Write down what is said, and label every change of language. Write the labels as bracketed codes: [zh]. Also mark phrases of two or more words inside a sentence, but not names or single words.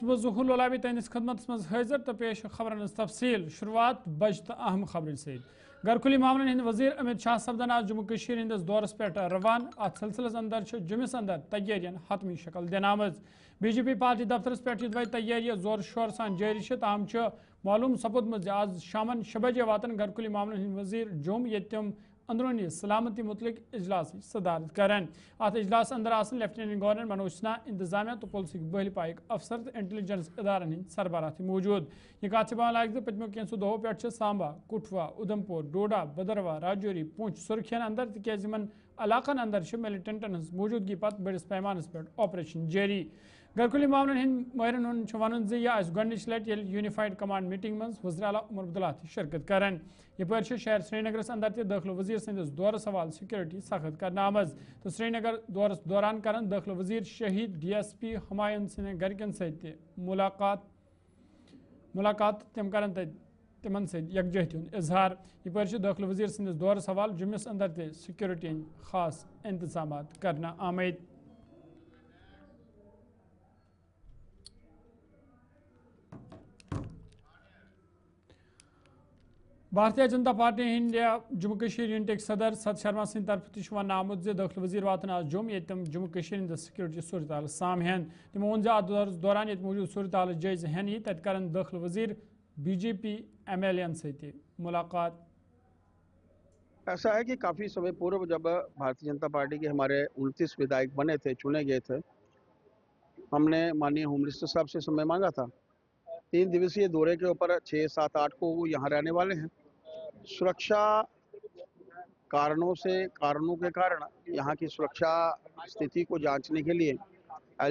[ks] ظہور لولابی تہندس خدمت مز حاضر تو پیش خبرن تفصیل شروعات بج تو اہم خبرن سے گھرکلی معاملن ہند وزیر امت شاہ سپدن آج جموں کشیر ہندس دورس پہ روان ات سلسلس اندر جمس اندر تیارین حتمی شکل دن آمز بی جے پی پارٹی دفترس پہ یہ تیاری زور شور سان جاری تاہم معلوم سپودمت آج شامن 6 بجے واتن گھرکلی معاملن ہند وزیر جوم یہ تم اندرونی سلامتی متعلق اجلاس صدارت کرن ات اجلاس اندر آسن لیفٹیننٹ گورنر منوج سنہا انتظامیہ تو پولیس بہل پائک افسر تو انٹیلیجنس ادارن ہند سربراہ موجود یہ کت بیان لائق پتمو کینسو دہو پہ سامبا کٹھوا ادھمپور ڈوڈا بدروا راجوری پونچھ سرخین اندر تیز علاقن اندر ملٹنٹن ہز موجودگی پتہ بڑس پیمانس پہ آپریشن جاری گھرکلی معاملن ہند ماہرن ہند ون یہ گۄڈنِچ لٹہِ ییٚلہِ یونیفائڈ کمانڈ میٹنگ مز وزیر اعلیٰ عمر عبداللہ تہ شرکت کرن یپٲرۍ شہر سرینگرس اندر تہ داخلہ وزیر سندس دورس حوالہ سیکورٹی سخت کرنا آمز تو سرینگر دورس دوران کرن داخلہ وزیر شہید ڈی ایس پی ہمایون سند گرکن ست ملاقات تم کرن تمن ست یکجہتی ہند اظہار یپٲرۍ داخلہ وزیر سندس دورس حوالہ جمس اندر تہ سیکورٹی ہند خاص انتظامات کرنا آمد بھارتیہ جنتا پارٹی ہند جموں کشیر یونٹک صدر ست شرما سند طرف تہ ون آمت داخلہ وزیر واتن آج جوم یہ تم جموں کشیر ہندس سیکورٹی صورتحال سامہن تمو ون ات دوران یہ موجود صورتحال جائزہ ہن تت کرن داخلہ وزیر بی جے پی ایم ایل این ست ملاقات [hi] ऐसा है कि काफ़ी समय पूर्व जब भारतीय जनता पार्टी के हमारे 29 विधायक बने थे चुने गए थे हम ने माननीय [en] home minister [hi] साहब से समय माँगा था 3 दिवसीय दौरे के ऊपर 6, 7, 8 को वह यहाँ रहने वाले हैं सुरक्षा कारणों के कारण यहाँ की सुरक्षा स्थिति को जाँचने के लिए एल